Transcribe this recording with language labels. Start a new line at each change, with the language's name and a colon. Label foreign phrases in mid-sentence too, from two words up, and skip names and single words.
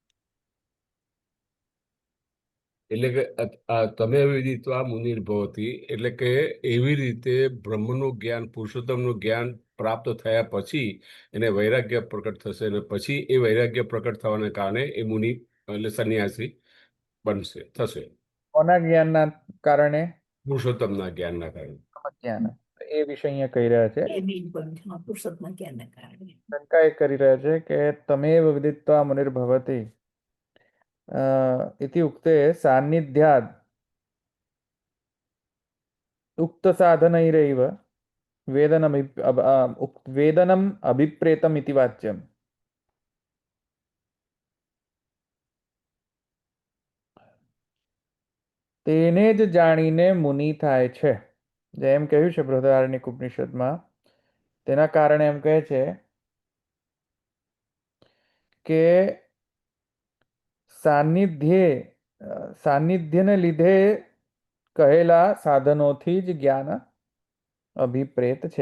Gujarati: એટલે કે તમે
Sanskrit: विदित्वा मुनिर्भवति
Gujarati: એટલે કે એવી રીતે બ્રહ્મનું જ્ઞાન, પુરુષોત્તમનું જ્ઞાન પ્રાપ્ત થયા પછી એને વૈરાગ્ય પ્રકટ થશે અને પછી એ વૈરાગ્ય પ્રકટ થવાને કારણે એ મુનિ એટલે સંન્યાસી બનશે, થશે. કોના જ્ઞાનના કારણે? પુરુષોત્તમના જ્ઞાનના કારણે. જ્ઞાન. એ વિષય અહીંયા કહી રહ્યા છે. પુરુષોત્તમના જ્ઞાનના કારણે શંકા એ કરી રહ્યા છે કે
Sanskrit: तमेव विदित्वा मुनिर्भवति इति उक्ते सान्निध्याद् उक्त साधनैरेव वेदनम् अभिप्रेतम् इति वाच्यम्.
Gujarati: તેને જ જાણીને મુનિ થાય છે, જેમ કહ્યું છે બૃહદારણ્યક ઉપનિષદમાં. તેના કારણે એમ કહે છે કે સાનિધ્યને લીધે કહેલા સાધનોથી જ જ્ઞાન અભિપ્રેત છે.